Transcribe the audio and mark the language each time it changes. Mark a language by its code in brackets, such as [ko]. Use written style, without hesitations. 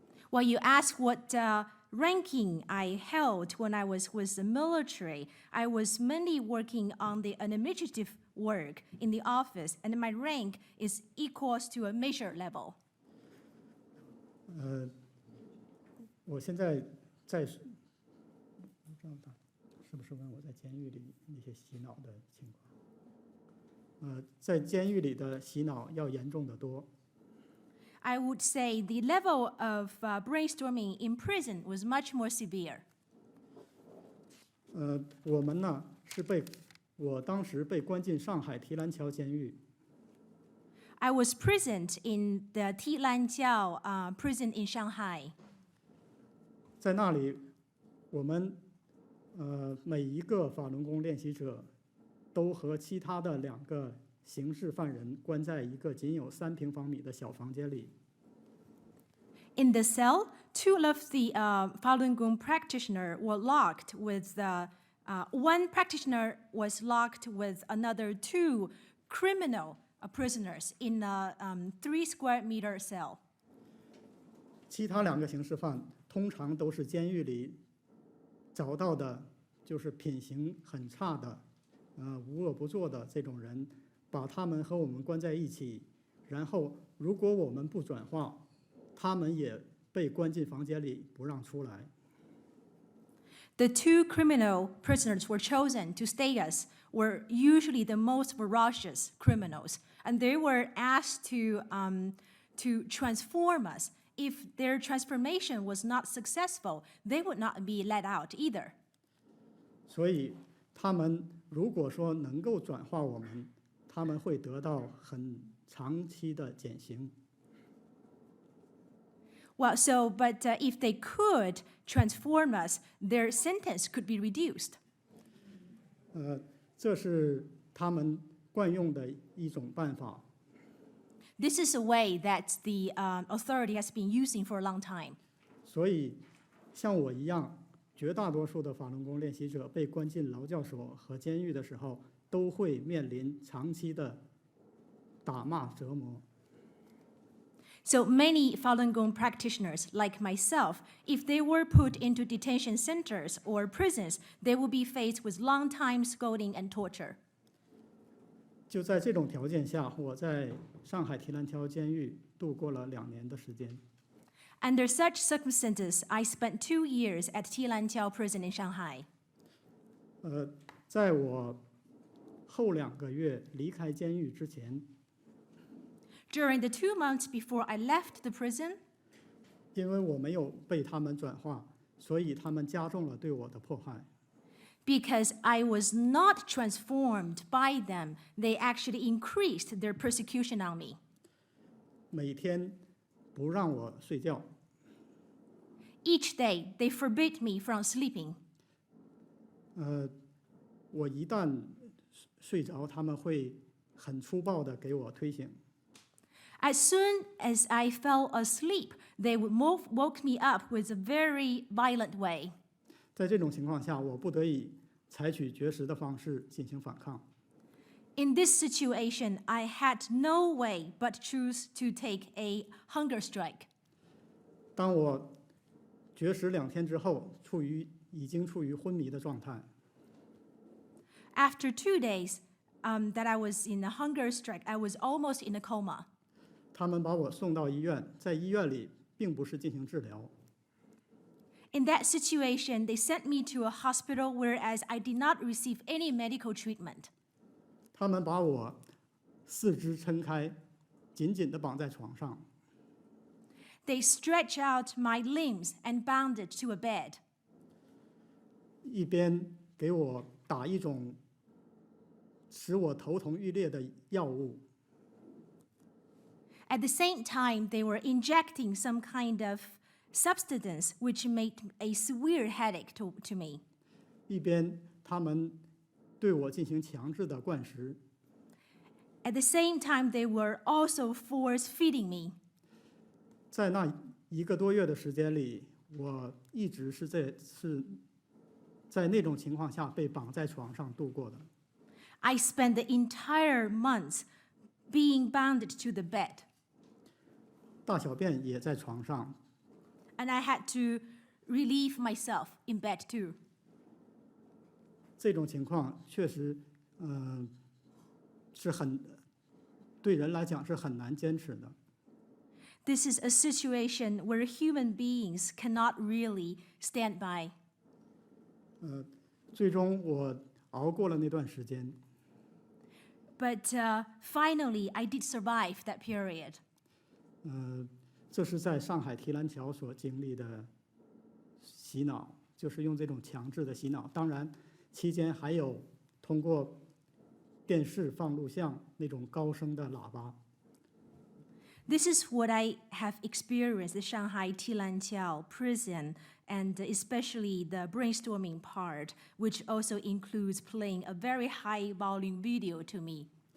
[en] Well, you ask what ranking I held when I was with the military. I was mainly working on the administrative work in the office, and my rank is equals to a major level. [zh] 我现在在，不知道是不是问我在监狱里那些洗脑的情况？在监狱里的洗脑要严重得多。 [en] I would say the level of brainstorming in prison was much more severe. [zh] 我们呢我当时被关进上海提篮桥监狱。 [en] I was present in the Tilanjiao prison in Shanghai. [zh] 在那里，我们每一个法轮功练习者都和其他的2个刑事犯人关在一个仅有3平方米的小房间里。 [en] In the cell, 2 of the Falun Gong practitioners were locked with one practitioner was locked with another 2 criminal prisoners in a 3 square meter cell. [zh] 其他2个刑事犯通常都是监狱里找到的，就是品行很差的，无恶不作的这种人，把他们和我们关在一起，然后如果我们不转化，他们也被关进房间里不让出来。 [en] The 2 criminal prisoners were chosen to stay us were usually the most ferocious criminals, and they were asked to transform us. If their transformation was not successful, they would not be let out either. [zh] 所以他们如果说能够转化我们，他们会得到很长期的减刑。 [en] Well, but if they could transform us, their sentence could be reduced. [zh] 这是他们惯用的一种办法。 [en] This is a way that the authority has been using for a long time. [zh] 所以，像我一样，绝大多数的法轮功练习者被关进劳教所和监狱的时候，都会面临长期的打骂折磨。 [en] So many Falun Gong practitioners, like myself, if they were put into detention centers or prisons, they would be faced with long time scolding and torture. [zh] 就在这种条件下，我在上海提篮桥监狱度过了2年的时间。 [en] Under such circumstances, I spent 2 years at Tilanjiao prison in Shanghai. [zh] 在我后2个月离开监狱之前， [en] During the 2 months before I left the prison, [zh] 因为我没有被他们转化，所以他们加重了对我的迫害。 [en] because I was not transformed by them, they actually increased their persecution on me. [zh] 每天不让我睡觉， [en] Each day, they forbid me from sleeping. [zh] 我一旦睡着，他们会很粗暴地给我推醒。 [en] As soon as I fell asleep, they would woke me up with a very violent way. [zh] 在这种情况下，我不得已采取绝食的方式进行反抗。 [en] In this situation, I had no way but choose to take a hunger strike. [zh] 当我绝食2天之后，已经处于昏迷的状态。 [en] After 2 days that I was in a hunger strike, I was almost in a coma. [zh] 他们把我送到医院，在医院里并不是进行治疗， [en] In that situation, they sent me to a hospital, whereas I did not receive any medical treatment. [zh] 他们把我四肢撑开，紧紧地绑在床上， [en] They stretched out my limbs and bound it to a bed. [zh] 一边给我打一种使我头痛欲裂的药物， [en] At the same time, they were injecting some kind of substance which made a severe headache to me. [zh] 一边他们对我进行强制的灌食。 [en] At the same time, they were also force feeding me. [zh] 在那1个多月的时间里，我一直是在那种情况下被绑在床上度过的。 [en] I spent the entire month being bound to the bed, [zh] 大小便也在床上。 [en] and I had to relieve myself in bed too. [zh] 这种情况确实，是对人来讲是很难坚持的。 [en] This is a situation where human beings cannot really stand by. [zh] 最终我熬过了那段时间。 [en] But finally, I did survive that period. [zh] 这是在上海提篮桥所经历的洗脑，就是用这种强制的洗脑。当然，期间还有通过电视放录像那种高声的喇叭。 [en] This is what I have experienced at Shanghai Tilanqiao prison, and especially the brainstorming part, which also includes playing a very high volume video to me.